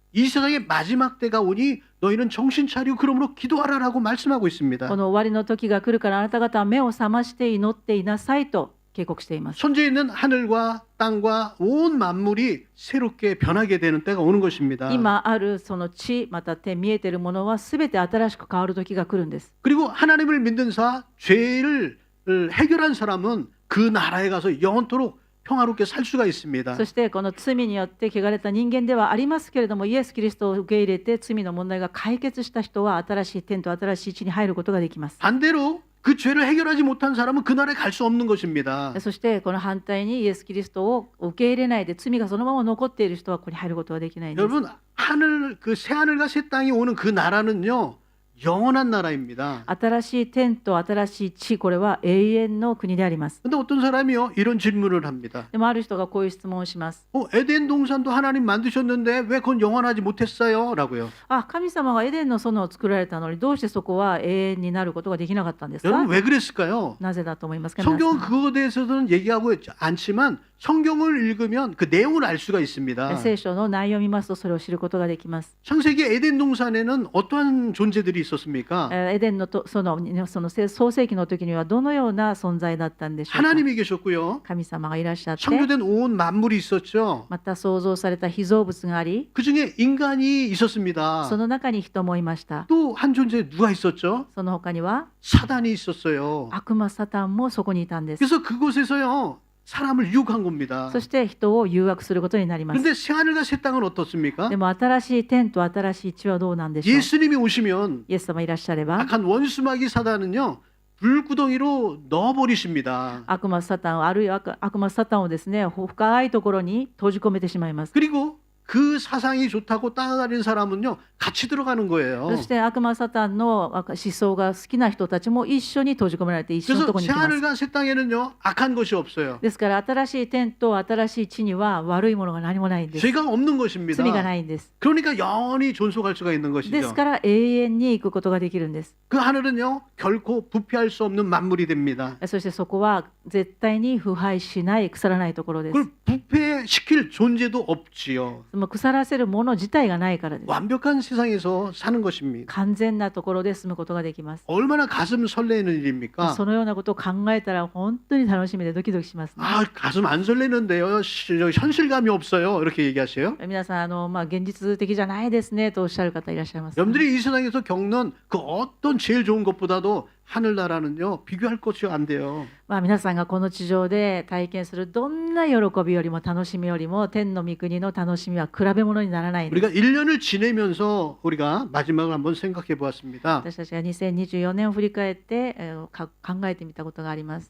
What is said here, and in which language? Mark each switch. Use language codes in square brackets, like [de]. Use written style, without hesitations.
[ko] 이 세상의 마지막 때가 오니 너희는 정신 차리고 그러므로 기도하라라고 말씀하고 있습니다. [ja] この終わりの時が来るからあなた方は目を覚まして祈っていなさいと警告しています。 [ko] 천지에 있는 하늘과 땅과 온 만물이 새롭게 변하게 되는 때가 오는 것입니다. [ja] 今あるその地また手見えているものはすべて新しく変わる時が来るんです。 [ko] 그리고 하나님을 믿는 자, 죄를 해결한 사람은 그 나라에 가서 영원토록 평화롭게 살 수가 있습니다. [ja] そしてこの罪によって汚れた人間ではありますけれども、イエス・キリストを受け入れて罪の問題が解決した人は新しい天と新しい地に入ることができます。 [ko] 반대로 그 죄를 해결하지 못한 사람은 그 나라에 갈 수 없는 것입니다. [ja] そしてこの反対にイエス・キリストを受け入れないで罪がそのまま残っている人はここに入ることはできないんです。 [ko] 여러분, 그 새 하늘과 새 땅이 오는 그 나라는요, 영원한 나라입니다. [ja] 新しい天と新しい地、これは永遠の国であります。 [ko] 근데 어떤 사람이요, 이런 질문을 합니다. [ja] でもある人がこういう質問をします。 [ko] 에덴 동산도 하나님 만드셨는데 왜 그건 영원하지 못했어요? 라고요. [ja] 神様がエデンの園を作られたのにどうしてそこは永遠になることができなかったんですか？ [ko] 여러분, 왜 그랬을까요? [ja] なぜだと思いますか？皆さん [ko] 성경은 그거에 대해서는 얘기하고 않지만 성경을 읽으면 그 내용을 알 수가 있습니다. [ja] 聖書の内容を見ますとそれを知ることができます。 [ko] 창세기 에덴 동산에는 어떠한 존재들이 있었습니까? [ja] エデンのその創世記の時にはどのような存在だったんでしょうか。 [ko] 하나님이 계셨고요. [ja] 神様がいらっしゃって、 [ko] 창조된 온 만물이 있었죠. [ja] また創造された被造物があり、 [ko] 그 중에 인간이 있었습니다. [ja] その中に人もいました。 [ko] 또 한 존재 누가 있었죠? [ja] その他には [ko] 사단이 있었어요. [ja] 悪魔サタンもそこにいたんです。 [ko] 그래서 그곳에서요, 사람을 유혹한 겁니다. [ja] そして人を誘惑することになります。 [ko] 그런데 새하늘과 새 땅은 어떻습니까? [ja] でも新しい天と新しい地はどうなんでしょう。 [ko] 예수님이 오시면 [ja] イエス様いらっしゃれば、 [ko] 악한 원수마귀 사단은요, 불구덩이로 넣어버리십니다. [ja] 悪魔サタン、あるいは悪魔サタンをですね、深いところに閉じ込めてしまいます。 [ko] 그리고 그 사상이 좋다고 따라다니는 사람은요, 같이 들어가는 거예요. [ja] そして悪魔サタンの思想が好きな人たちも一緒に閉じ込められて一緒のところに行きます。 [ko] 새하늘과 새 땅에는요, 악한 것이 없어요. [ja] ですから新しい天と新しい地には悪いものが何もないんです。 [ko] 죄가 없는 것입니다. [ja] 罪がないんです。 [ko] 그러니까 영원히 존속할 수가 있는 [ja] です [ko] 것이죠. [ja] から永遠に行くことができるんです。 [ko] 그 하늘은요, 결코 부패할 수 없는 만물이 됩니다. [ja] そしてそこは絶対に腐敗しない、腐らないところです。 [ko] 그걸 부패시킬 존재도 없지요. [ja] もう腐らせるもの自体がないからです。 [ko] 완벽한 세상에서 사는 것입니다. [ja] 完全なところで住むことができます。 [ko] 얼마나 가슴 설레는 일입니까? [ja] そのようなことを考えたら本当に楽しみでドキドキしますね。 [ko] 아, 가슴 안 설레는데요. 현실감이 없어요. 이렇게 얘기하세요. [ja] 皆さん現実的じゃないですねとおっしゃる方いらっしゃいます、ね。 [ko] 여러분들이 이 세상에서 겪는 그 어떤 제일 좋은 것보다도 하늘나라는요, 비교할 것이 안 돼요. [ja] 皆さんがこの地上で体験するどんな喜びよりも楽しみよりも天の御国の楽しみは比べ物にならないんです。 [ko] 우리가 1년을 지내면서 우리가 마지막을 한번 생각해 보았습니다. [ja] 私たちが2024年を振り返って考えてみたことがあります。